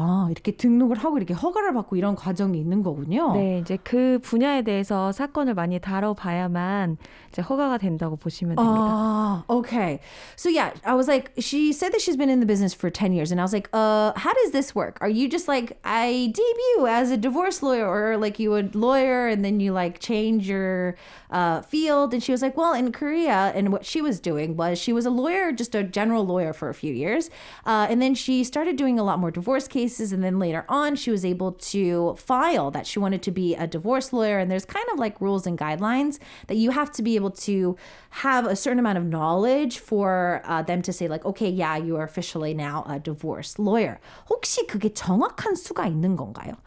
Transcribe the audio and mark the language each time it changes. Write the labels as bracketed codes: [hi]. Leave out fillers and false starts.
[ko] 이렇게 등록을 하고 이렇게 허가를 받고 이런 과정이 있는 거군요. 네, 이제 그 분야에 대해서 사건을 많이 다뤄봐야만 이제 허가가 된다고 보시면 됩니다. [en] Okay. So yeah, I was like, she said that she's been in the business for 10 years. And I was like, how does this work? Are you just like, I debut as a divorce lawyer, or like you would lawyer and then you like change your field? And she was like, well, in Korea, and what she was doing was she was a lawyer, just a general lawyer for a few years. And then she started doing a lot lot more divorce cases. And then later on, she was able to file that she wanted to be a divorce lawyer. And there's kind of like rules and guidelines that you have to be able to have a certain amount of knowledge for them to say like, okay, yeah, you are officially now a divorce lawyer. [ko] 혹시 그게 정확한 수가 있는 건가요?